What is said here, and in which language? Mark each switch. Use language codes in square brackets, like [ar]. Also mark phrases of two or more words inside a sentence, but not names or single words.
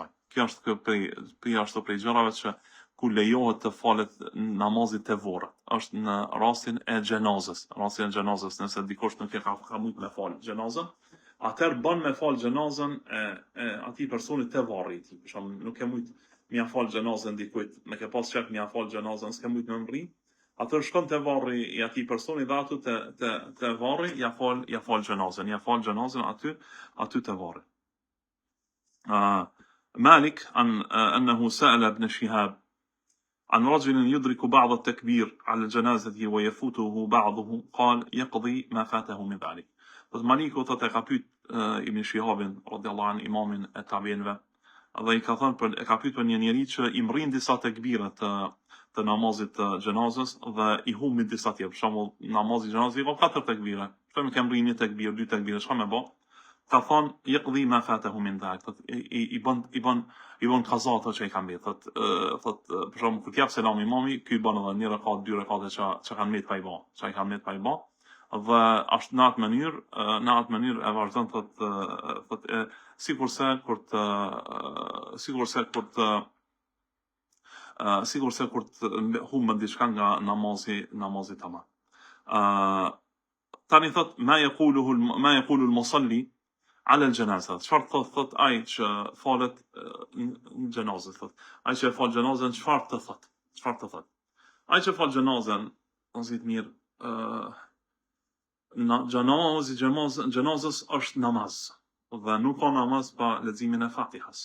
[sq] Kjo është prej gjërave që ku lejohet të falet namazit të vorrët, është në rastin e xhenazës, nëse dikush nuk e ka mujt me fal xhenazën, atëherë bën me fal xhenazën e atij personi te varri i tij. Për shembull, nuk e mujt mja fal xhenazën dikujt, me ke pas çak mja fal xhenazën, s'ke mujt me mri, atëherë shkon te varri i atij personi dhe aty te varri ja fal xhenazën aty te varri. [ar] مالك عن أنه سأل ابن شهاب عن رجل يدرك بعض التكبير على الجنازة ويفوته بعضه قال يقضي ما فاته من ذلك. [sq] Maliku thotë e ka pyet Ibn Shihabin [ar] رضي الله عنه, [sq] imamin e tabiinëve, dhe i ka thënë ka pyet për një njerëz që i mrin disa tekbire të namazit të xhenazës dhe i humbin disa tjetër. Për shembull, namazi i xhenazës ka 4 tekbire. Pse më ke mrin 1 tekbir, 2 tekbire, çfarë më bë? Ka thonë, [ar] يقضي ما فاته من ذلك, [sq] i bën kaza ato që i kanë bërë. Thotë, për shembull, kur t'jap selam imami, ky bën edhe 1 rekat, 2 rekate që kanë mbet pa i bë. Dhe është në atë mënyrë e vazhdon, thotë, sikurse kur të humbën diçka nga namazi tamam. Tani thotë, [ar] ما يقول المصلي على الجنازة. [sq] Çfarë thot ai që falet në xhenazë, thot. Ai që fal xhenazën çfarë të thot? Ai që fal xhenazën, ose të mirë, xhenazës është namaz, dhe nuk ka namaz pa leximin e Fatihas.